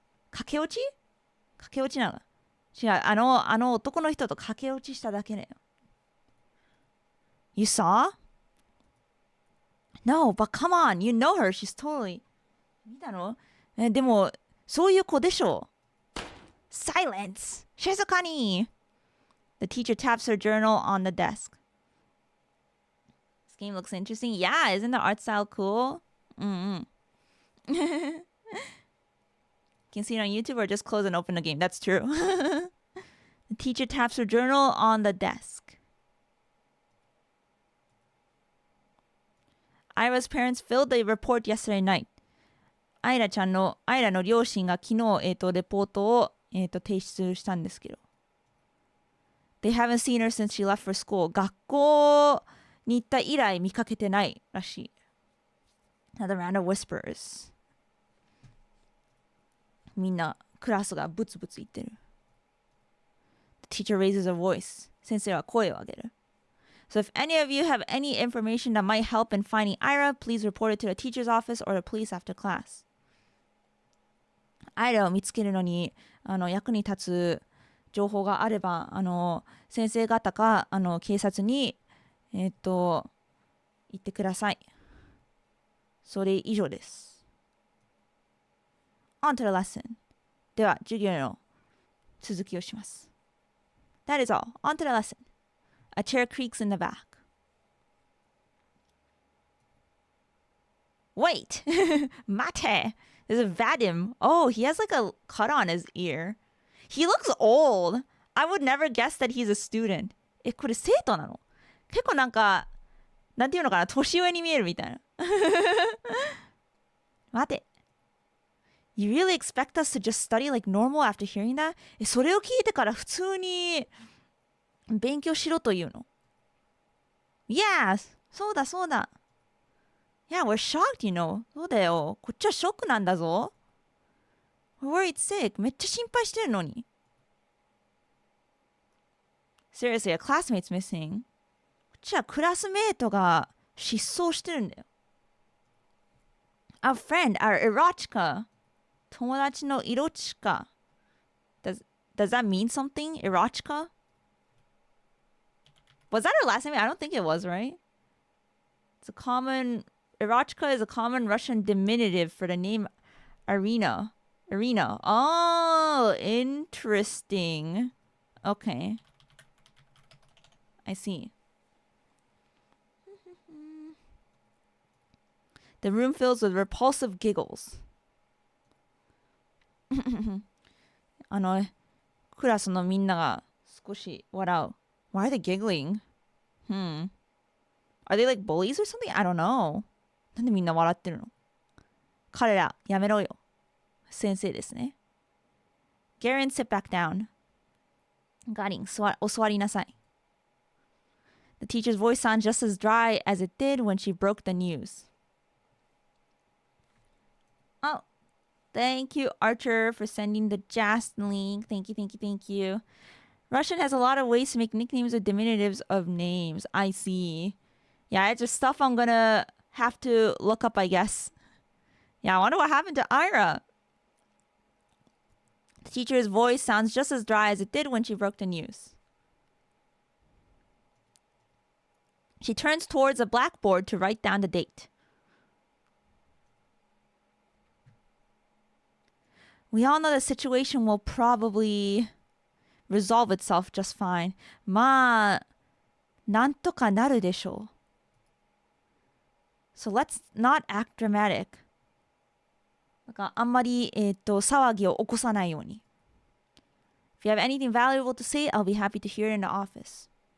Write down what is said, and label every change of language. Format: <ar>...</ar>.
<ja>駆け落ちなの違う、あの男の人と駆け落ちしただけだよ。</ja> <en>You saw? No, but come on, you know her, she's totally...</en> <ja>見たのでも、そういう子でしょ。</ja> <en>Silence!</en> <ja>静かに</ja> <en>The teacher taps her journal on the desk. This game looks interesting. Yeah, isn't the art style cool? Can see it on YouTube or just close and open the game. That's true. The teacher taps her journal on the desk. Ira's parents filled the report yesterday night.</en> <ja>アイラの両親が昨日、レポートを、提出したんですけど。</ja> <en>They haven't seen her since she left for school.</en> <ja>学校に行った以来見かけてないらしい。</ja> <en>Another round of whispers.</en> <ja>みんなクラスがブツブツ言ってる。</ja> <en>The teacher raises her voice.</en> <ja>先生は声を上げる。</ja> <en>So if any of you have any information that might help in finding Ira, please report it to the teacher's office or the police after class.</en> <ja>アイラを見つけるのに役に立つ情報があれば先生方か警察に言ってください。それ以上です。</ja> <en>On to the lesson.</en> <ja>では授業の続きをします。</ja> <en>That is all. On to the lesson. A chair creaks in the back. Wait! Mate! There's a Vadim. Oh, he has like a cut on his ear. He looks old. I would never guess that he's a student.</en> <ja>これ生徒なの？結構なんか、なんていうのかな、年上に見えるみたいな。待て。</ja> <en>You really expect us to just study like normal after hearing that?</en> <ja>それを聞いてから普通に勉強しろというの？</ja> <en>Yes!</en> <ja>そうだそうだ。</ja> <en>Yeah, we're shocked, you know.</en> <ja>そうだよ。こっちはショックなんだぞ。</ja> <en>We're worried sick.</en> <ja>めっちゃ心配してるのに。</ja> <en>Seriously, a classmate's missing.</en> <ja>こっちはクラスメートが失踪してるんだよ。</ja> <en>Our friend, our erotica.</en> <ja>友達のイロチカ。</ja> <en>Does that mean something? Erotica? Was that her last name? I don't think it was, right? It's a common... Erotica is a common Russian diminutive for the name Arena. Oh, interesting. Okay. I see. The room fills with repulsive giggles.</en> <ja>クラスのみんなが少し笑う。</ja> <en>Why are they giggling? Are they like bullies or something? I don't know.</en> <ja>なんでみんな笑ってるの？彼ら、やめろよ。先生ですね。</ja> <en>Garen, sit back down.</en> <ja>ガリン、お座りなさい。</ja> <en>The teacher's voice sounds just as dry as it did when she broke the news. Oh, thank you, Archer, for sending the Jast link. Thank you. Russian has a lot of ways to make nicknames or diminutives of names. I see. Yeah, it's just stuff I'm gonna have to look up, I guess. Yeah, I wonder what happened to Ira. The teacher's voice sounds just as dry as it did when she broke the news. She turns towards a blackboard to write down the date. We all know the situation will probably resolve itself just fine.</en> <ja>まあ、なんとかなるでしょう。</ja> <en>So let's not act dramatic.</en> <ja>なんかあんまり、騒ぎを起こさないように。</ja> <en>If you have anything valuable to say, I'll be happy to hear it in the office.</en>